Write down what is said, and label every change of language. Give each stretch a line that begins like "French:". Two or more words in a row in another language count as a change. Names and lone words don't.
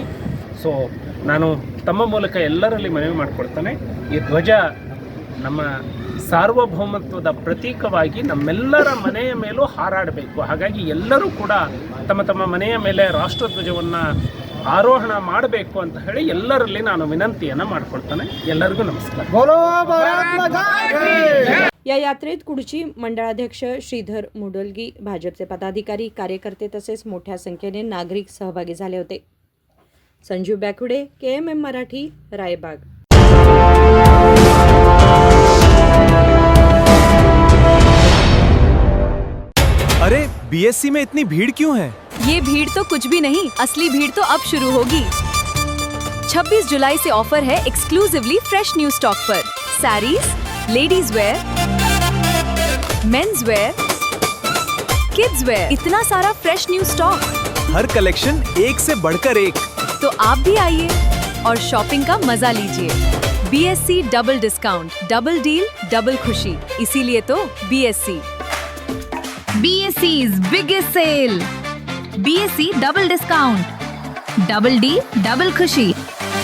Kannada: ಸೊ ನಾನು ತಮ್ಮ ಮೂಲಕ ಎಲ್ಲರಲ್ಲಿ ಮನವಿ ಮಾಡಿಕೊಡ್ತೇನೆ, ಈ ಧ್ವಜ ನಮ್ಮ ಸಾರ್ವಭೌಮತ್ವದ ಪ್ರತೀಕವಾಗಿ ನಮ್ಮೆಲ್ಲರ ಮನೆಯ ಮೇಲೂ ಹಾರಾಡಬೇಕು. ಹಾಗಾಗಿ ಎಲ್ಲರೂ ಕೂಡ ತಮ್ಮ ತಮ್ಮ ಮನೆಯ ಮೇಲೆ ರಾಷ್ಟ್ರಧ್ವಜವನ್ನು ಆರೋಹಣ ಮಾಡಬೇಕು ಅಂತ ಹೇಳಿ ಎಲ್ಲರಲ್ಲಿ ನಾನು ವಿನಂತಿಯನ್ನು ಮಾಡಿಕೊಳ್ತೇನೆ. ಎಲ್ಲರಿಗೂ ನಮಸ್ಕಾರ.
Marathi: या यात्रेत कुडची मंडळाध्यक्ष श्रीधर मुडलगी, भाजपचे पदाधिकारी, कार्यकर्ते तसेच मोठ्या संख्येने नागरिक सहभागी झाले होते. संजीव बॅकुडे, KMM मराठी, रायबाग.
Hindi: अरे BSc में इतनी भीड़ क्यों है? ये भीड़ तो कुछ भी नहीं, असली भीड़ तो अब शुरू होगी. 26 जुलाई से ऑफर है
English: exclusively fresh new stock
Hindi: पर.
English: sarees, ladies wear, mens wear, kids wear,
Hindi: इतना सारा
English: fresh new stock.
Hindi: हर कलेक्शन एक से बढ़कर एक. तो आप भी आइए और शॉपिंग का मजा लीजिए.
English: BSc double discount, double deal, double खुशी.
Hindi: इसीलिए तो BSc.
English: BSc's biggest sale. BSc double discount, double D, double खुशी.